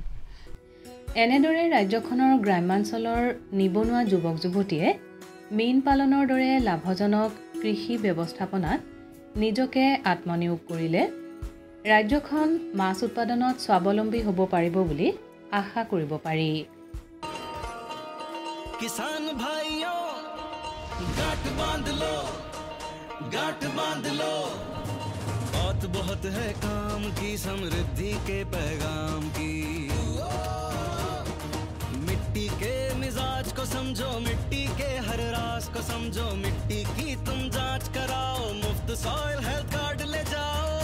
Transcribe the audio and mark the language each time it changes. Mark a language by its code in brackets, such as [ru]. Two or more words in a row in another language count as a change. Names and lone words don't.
[as] এনেদৰে ৰাজ্যখনৰ গ্ৰাম্যাঞ্চলৰ নিবনুৱা যুৱক যুৱতীয়ে মীন পালনৰ দৰে লাভজনক কৃষি ব্যৱস্থাপনাত নিজকে আত্মনিয়োগ কৰিলে ৰাজ্যখন মাছ উৎপাদনত স্বাৱলম্বী হ'ব পাৰিব বুলি আশা কৰিব পাৰি [hi] किसान भाइयों गांठ बांध लो बहुत बहुत है काम की समृद्धि के पैगाम की मिट्टी के मिजाज को समझो मिट्टी के हर राज को समझो मिट्टी की तुम जांच कराओ मुफ्त सॉइल हेल्थ कार्ड ले जाओ